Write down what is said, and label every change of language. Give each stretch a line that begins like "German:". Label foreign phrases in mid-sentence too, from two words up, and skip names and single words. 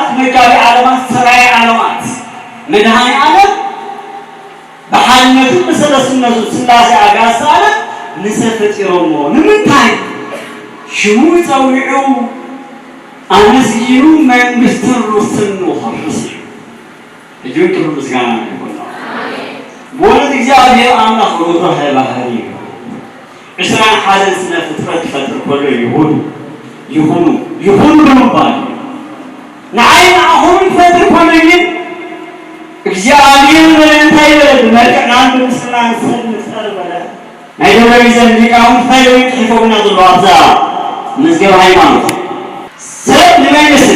Tigrinya: መጋቢ ዓለማት ሰራይ ዓለማት መድሃኒ ዓለም ብሓድነቱ ብሰለስነቱ ስላሴ ኣጋእዝተ ዓለም ንሰብ ፈጢሮሞ ንምንታይ ሽሙ ፀዊዑ ኣመስጊኑ መንግስትን ርስትን ንኸርስ እዩ እጅን ክብሪ ምስጋና ይሁን በእውነት እግዚአብሔር አምላክ ርኅሩህ ባህሪ እዩ 21 ስነ ፍጥረት ክፈጥር ከሎ ይሁኑ ብምባል ንዓይ ንዓኹም ክፈጥር ከሎ ግን እግዚአብሔር እንታይ በለ ብመልክዕናን ብምስልናን ሰብ ንፍጠር በለ ናይ ደብረ ሚዛን ሊቃውንት እንታይ ኢሎም ፅሒፎምና ዘሎ ኣብዛ መዝገበ ሃይማኖት ሰብ ንመን ይመስል